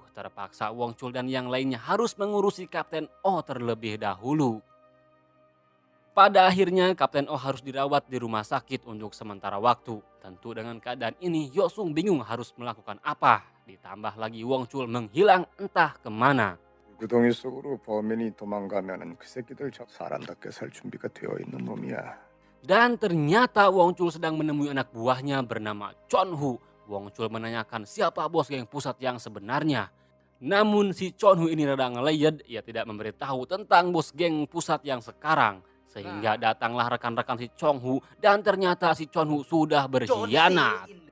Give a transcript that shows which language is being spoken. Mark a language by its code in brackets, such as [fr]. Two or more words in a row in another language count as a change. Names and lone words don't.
[id] Terpaksa Wong Chul dan yang lainnya harus mengurusi Kapten Oh terlebih dahulu. Pada akhirnya Kapten Oh harus dirawat di rumah sakit untuk sementara waktu. Tentu dengan keadaan ini Yosung bingung harus melakukan apa. Ditambah lagi Wong Chul menghilang entah kemana. [ko] 구덩이 속으로 범인이 도망가면은 그 새끼들 사람답게 살 준비가 되어 있는 놈이야. [id] Dan ternyata Wong Chul sedang menemui anak buahnya bernama Chon Hu. Wong Chul menanyakan siapa bos geng pusat yang sebenarnya. Namun si Chon Hu ini rada ngeleyed, ia tidak memberitahu tentang bos geng pusat yang sekarang. Sehingga datanglah rekan-rekan si Chon Hu dan ternyata si Chon Hu sudah berkhianat.